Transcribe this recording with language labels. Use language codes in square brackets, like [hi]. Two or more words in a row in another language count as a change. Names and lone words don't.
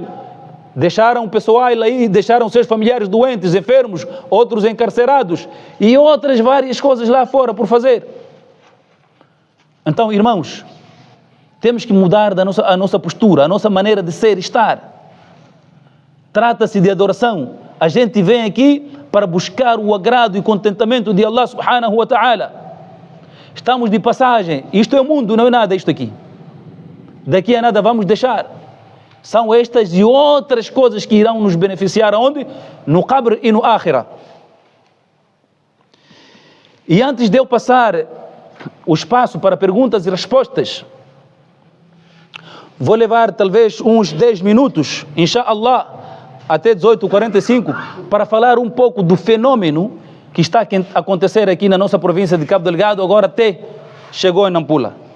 [pt] Deixaram o pessoal aí, deixaram seus familiares doentes, enfermos, outros encarcerados e outras várias coisas lá fora por fazer. Então, irmãos, temos que mudar a nossa postura, a nossa maneira de ser e estar. Trata-se de adoração. A gente vem aqui para buscar o agrado e contentamento de Allah [ar] سبحانه وتعالى. [pt] Estamos de passagem. Isto é o mundo, não é nada isto aqui. Daqui a nada vamos deixar. São estas e outras coisas que irão nos beneficiar aonde? No Qabr e no Akhirah. E antes de eu passar o espaço para perguntas e respostas, vou levar talvez uns 10 minutos, inshallah, até 18h45, para falar um pouco do fenômeno que está a acontecer aqui na nossa província de Cabo Delgado, agora até chegou em Nampula.